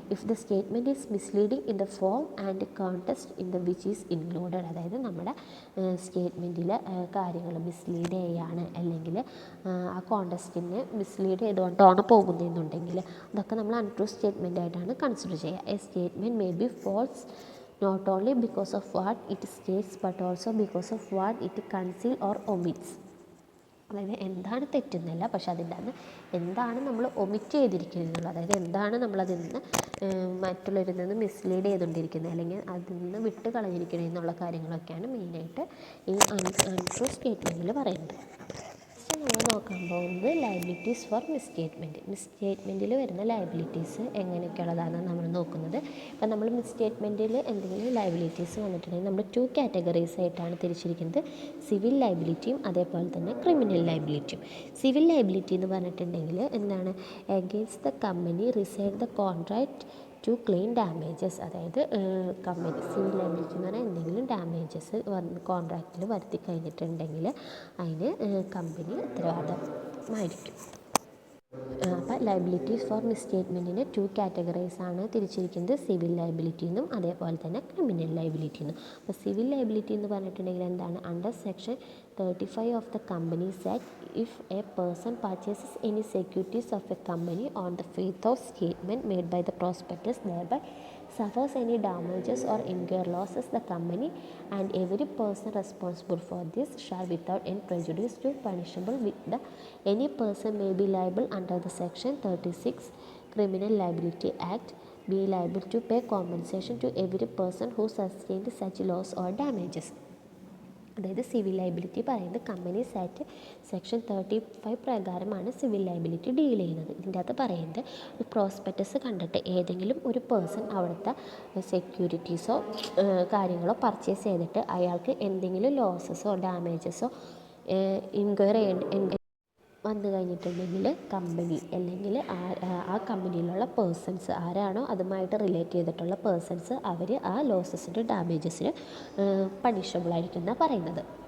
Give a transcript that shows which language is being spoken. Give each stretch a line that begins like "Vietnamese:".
English: if the statement is misleading in the form and context in the which is included,
Malayalam: അതായത് നമ്മുടെ സ്റ്റേറ്റ്മെൻറ്റിൽ കാര്യങ്ങൾ mislead ചെയ്യാണ്, അല്ലെങ്കിൽ ആ കോണ്ടെക്സ്റ്റിനെ മിസ്ലീഡ് ചെയ്തുകൊണ്ടാണ് പോകുന്നതെന്നുണ്ടെങ്കിൽ അതൊക്കെ നമ്മൾ അൺട്രൂ സ്റ്റേറ്റ്മെൻ്റ് ആയിട്ടാണ് കൺസിഡർ ചെയ്യുക.
English: A statement may be false not only because of what it states but also because of what it conceal or omits.
Malayalam: അതായത് എന്താണ് തെറ്റുന്നില്ല, പക്ഷെ അതിൻ്റെ അന്ന് എന്താണ് നമ്മൾ ഒമിറ്റ് ചെയ്തിരിക്കുന്നത്, അതായത് എന്താണ് നമ്മളതിൽ നിന്ന് മറ്റുള്ളവരിൽ നിന്ന് മിസ്ലീഡ് ചെയ്തുകൊണ്ടിരിക്കുന്നത്, അല്ലെങ്കിൽ അതിൽ നിന്ന് വിട്ട് കളഞ്ഞിരിക്കുന്നത് എന്നുള്ള കാര്യങ്ങളൊക്കെയാണ് മെയിനായിട്ട് ഈ അൺട്രൂ സ്റ്റേറ്റ്മെൻറ്റിൽ പറയുന്നത്. നമ്മൾ നോക്കാൻ പോകുന്നത് ലയബിലിറ്റീസ് ഫോർ മിസ്സ്റ്റേറ്റ്മെൻറ്റ്. മിസ്സ്റ്റേറ്റ്മെൻറ്റിൽ വരുന്ന ലയബിലിറ്റീസ് എങ്ങനെയൊക്കെയുള്ളതാണ് നമ്മൾ നോക്കുന്നത്. ഇപ്പം നമ്മൾ മിസ്സ്റ്റേറ്റ്മെൻറ്റിൽ എന്തെങ്കിലും ലയബിലിറ്റീസ് വന്നിട്ടുണ്ടെങ്കിൽ നമ്മൾ 2 കാറ്റഗറീസ് ആയിട്ടാണ് തിരിച്ചിരിക്കുന്നത്, സിവിൽ ലയബിലിറ്റിയും അതേപോലെ തന്നെ ക്രിമിനൽ ലയബിലിറ്റിയും. സിവിൽ ലയബിലിറ്റി എന്ന് പറഞ്ഞിട്ടുണ്ടെങ്കിൽ എന്താണ്?
English: against the company rescind the contract to claim damages,
Malayalam: അതായത് കമ്പനി സിവിൽ ലയബിലിറ്റി എന്ന് പറഞ്ഞാൽ എന്തെങ്കിലും ഡാമേജസ് കോൺട്രാക്റ്റിൽ വരുത്തി കഴിഞ്ഞിട്ടുണ്ടെങ്കിൽ അതിന് കമ്പനി ഉത്തരവാദമായിരിക്കും. അപ്പോൾ ലയബിലിറ്റീസ് ഫോർ മിസ്സ്റ്റേറ്റ്മെൻറ്റിന് 2 കാറ്റഗറീസ് ആണ് തിരിച്ചിരിക്കുന്നത്, സിവിൽ ലയബിലിറ്റി എന്നും അതേപോലെ തന്നെ ക്രിമിനൽ ലയബിലിറ്റി എന്നും. അപ്പോൾ സിവിൽ ലയബിലിറ്റി എന്ന് പറഞ്ഞിട്ടുണ്ടെങ്കിൽ എന്താണ്?
English: Under section 35 of the companies act, if a person purchases any securities of a company on the faith of statement made by the prospectus thereby suffers any damages or incur losses, the company and every person responsible for this shall without any prejudice to punishable with the any person may be liable under the section 36 Criminal Liability Act be liable to pay compensation to every person who sustained such loss or damages.
Malayalam: അതായത് civil liability പറയുന്നത് companies act section 35 പ്രകാരമാണ് civil liability deal ചെയ്യുന്നത്. ഇതിൻ്റെ അകത്ത് പറയുന്നത് ഒരു prospectus കണ്ടിട്ട് ഏതെങ്കിലും ഒരു പേഴ്സൺ അവിടുത്തെ സെക്യൂരിറ്റീസോ കാര്യങ്ങളോ പർച്ചേസ് ചെയ്തിട്ട് അയാൾക്ക് എന്തെങ്കിലും ലോസസോ ഡാമേജസോ ഇൻക്വയർ വന്നു കഴിഞ്ഞിട്ടുണ്ടെങ്കിൽ കമ്പനി അല്ലെങ്കിൽ ആ കമ്പനിയിലുള്ള പേഴ്സൺസ് ആരാണോ അതുമായിട്ട് റിലേറ്റ് ചെയ്തിട്ടുള്ള പേഴ്സൺസ് അവർ ആ ലോസസിൻ്റെ ഡാമേജസിന് പണിഷബിളായിരിക്കും എന്നാണ് പറയുന്നത്.